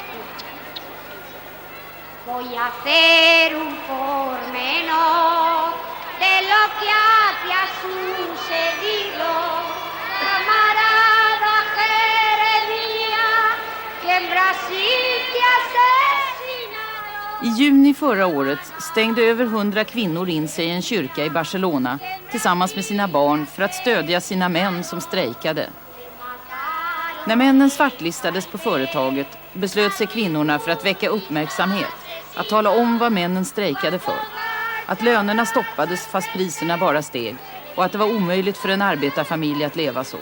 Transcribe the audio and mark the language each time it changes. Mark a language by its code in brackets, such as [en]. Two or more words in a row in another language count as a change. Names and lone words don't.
[es] Voy a hacer un pormenor de lo que aquí ha sucedido. Camarada Jeremías, que en Brasil te asesinado. [sv] I juni förra året stängde över 100 kvinnor in sig i en kyrka i Barcelona tillsammans med sina barn för att stödja sina män som strejkade. När männen svartlistades på företaget beslöt sig kvinnorna för att väcka uppmärksamhet, att tala om vad männen strejkade för, att lönerna stoppades fast priserna bara steg och att det var omöjligt för en arbetarfamilj att leva så.